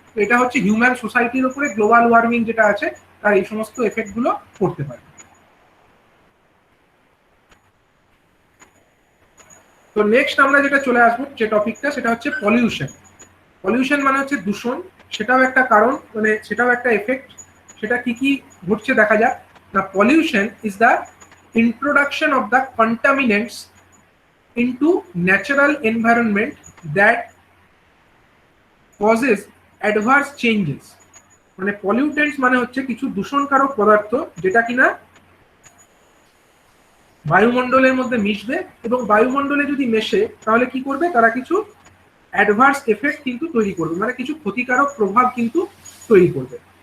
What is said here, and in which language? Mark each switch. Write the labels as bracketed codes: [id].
[bn] তো এটা হচ্ছে হিউম্যান সোসাইটির উপরে গ্লোবাল ওয়ার্মিং যেটা আছে তার এই সমস্ত এফেক্ট গুলো পড়তে পারে। তো নেক্সট আমরা যেটা চলে আসবো যে টপিকটা সেটা হচ্ছে পলিউশন। পলিউশন মানে হচ্ছে দূষণ, সেটাও একটা কারণ, মানে সেটাও একটা এফেক্ট। সেটা কি কি ঘটছে দেখা যাক না। [en] Pollution is the introduction of the contaminants into natural environment that causes adverse changes। [bn] মানে পলিউটেন্টস মানে হচ্ছে কিছু দূষণকারক পদার্থ যেটা কিনা বায়ুমণ্ডলের মধ্যে মিশবে এবং বায়ুমণ্ডলে যদি মেশে তাহলে কি করবে, তারা কিছু অ্যাডভার্স এফেক্ট কিন্তু তৈরি করবে, মানে কিছু ক্ষতিকারক প্রভাব কিন্তু তৈরি করবে।